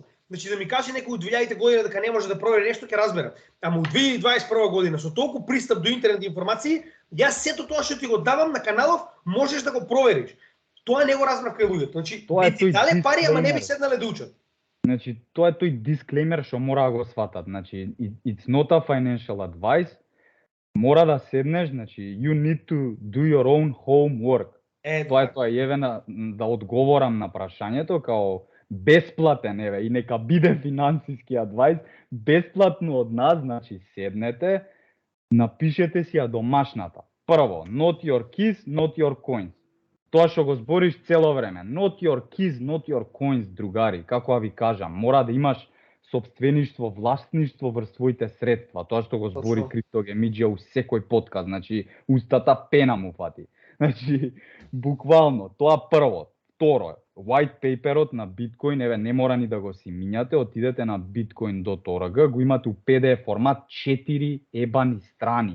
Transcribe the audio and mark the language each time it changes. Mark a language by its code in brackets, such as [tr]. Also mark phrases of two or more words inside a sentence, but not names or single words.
[mk] Значи да ми каже некој од 2000 година дека не може да провери нешто, ќе разберам. Ама од 2021 година со толку пристап до интернет информации, јас сето тоа што ти го давам на каналов, можеш да го провериш. Тоа не го разбрав кај луѓето. Значи, не ти дале пари, ама не би седнале да учат. Значи, тоа е тој дисклеймер што мора да го сватат. Значи, [en] it's not a financial advice. [mk] Мора да седнеш, значи, [en] you need to do your own homework. [mk] Тоа е тоа, еве да одговорам на прашањето, као бесплатен, еве, и нека биде финансиски адвајс, бесплатно од нас, значи седнете, напишете си ја домашната. Прво, [en] not your keys, not your coins. [mk] Тоа што го збориш цело време. [en] Not your keys, not your coins, [mk] другари, како ви кажам, мора да имаш сопствеништво, власништво врз своите средства. Тоа што го збори Криптогемиџија у секој подкаст, значи устата пена му фати. Значи, буквално, тоа прво. Второ, [en] white paperот [mk] на биткоин, еве, не мора ни да го си минјате, отидете на bitcoin.org, го имате у PDF формат 4 ебани страни.